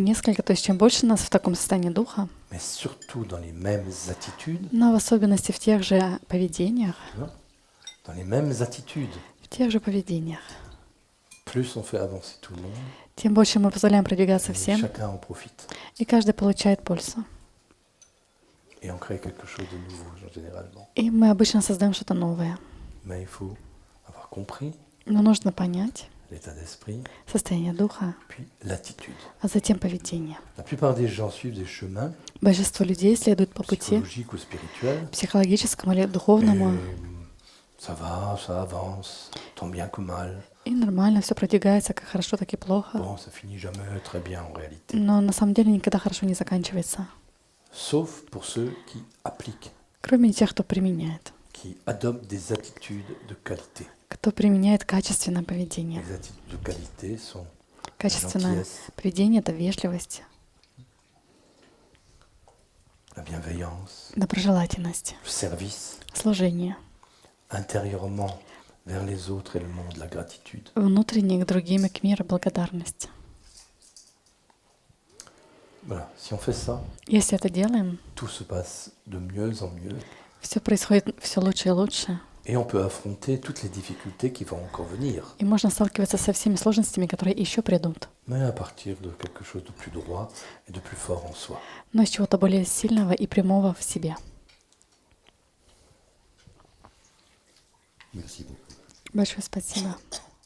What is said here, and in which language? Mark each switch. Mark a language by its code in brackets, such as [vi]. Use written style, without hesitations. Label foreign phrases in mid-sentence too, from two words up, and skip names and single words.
[ru] Несколько, то есть чем больше нас в таком состоянии духа, [fr] mais surtout dans les mêmes attitudes, [ru] но в особенности в тех же поведениях, [fr] dans les mêmes attitudes, [ru] в тех же поведениях, [fr] plus on fait avancer tout le monde, [ru] тем больше мы позволяем продвигаться [fr] et [ru] всем, [fr] chacun en profite. [ru] и каждый получает пользу. [fr] Et on crée quelque chose de nouveau, généralement. [ru] И мы обычно создаем что-то новое. [fr] Mais il faut avoir compris [ru] Но нужно понять [fr] l'état d'esprit, [ru] состояние духа, [fr] puis l'attitude. [ru] а затем поведение. [fr] La plupart des gens suivent des chemins [ru] Большинство людей следует по пути [fr] psychologiques ou spirituels. [ru] психологическому или [fr] Et [ru] духовному, [fr] ça va, ça avance, tant bien que mal. [ru] и нормально, все продвигается как хорошо, так и плохо. [fr] Bon, ça finit jamais très bien en réalité. [ru] Но на самом деле никогда хорошо не заканчивается. [fr] Sauf pour ceux qui appliquent, [ru] Кроме тех, кто применяет. [fr] qui adoptent des attitudes de qualité. [ru] Кто применяет качественное поведение. [fr] Les attitudes de qualité sont la [ru] Качественное [fr] gentillesse, [ru] поведение — это вежливость, [fr] la bienveillance, [ru] доброжелательность, [fr] le service, [ru] служение. [fr] intérieurement vers les autres et le monde, la gratitude. [ru] Внутренне к другим и к миру благодарность. [fr] Voilà, si on fait ça, [ru] Если это делаем, [fr] tout se passe de mieux en mieux [ru] все происходит все лучше и лучше. [fr] et on peut affronter toutes les difficultés qui vont encore venir, [ru] И можно сталкиваться со всеми сложностями, которые еще придут. [fr] mais à partir de quelque chose de plus droit et de plus fort en soi. [ru] Но из чего-то более сильного и прямого в себе. [fr] Merci beaucoup. [ru] Большое спасибо.